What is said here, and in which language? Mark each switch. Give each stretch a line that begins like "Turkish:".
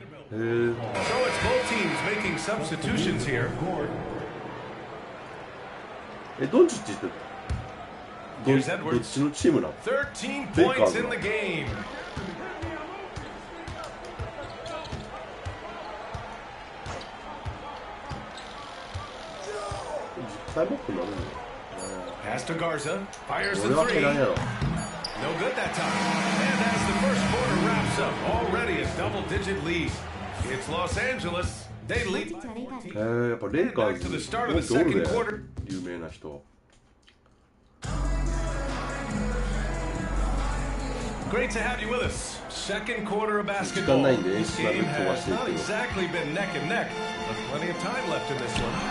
English: So it's both teams making substitutions here.
Japanese: どっちって言ってどっちのチームなの
English: 13 points in the game.
Japanese: 実際もっとなるの
English: Pass to Garza. Fires the three. No good that time. And as the first quarter wraps up, already a double-digit lead. It's Los Angeles. They lead.
Japanese: やっぱレイカーズのゴールで有名な人。
English: Great to have you with us. Second quarter of basketball. This game has not exactly been neck and neck, but plenty of time left in this one.